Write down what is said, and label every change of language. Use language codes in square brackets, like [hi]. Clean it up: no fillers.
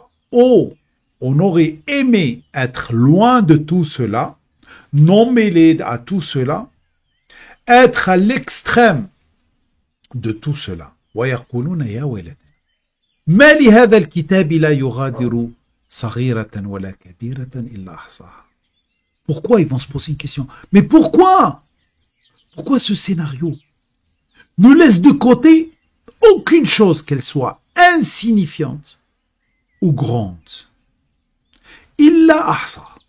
[fr] Oh, on aurait aimé être loin de tout cela, non mêlé à tout cela, être à l'extrême de tout cela. [ar] ويقولون يا ويلتنا ما لهذا الكتاب لا يغادر صغيرة ولا كبيرة إلا أحصاها. [fr] Pourquoi ils vont se poser une question? Mais pourquoi? Pourquoi ce scénario ne laisse de côté aucune chose, qu'elle soit insignifiante ou grande? [ar] Illa ahsa.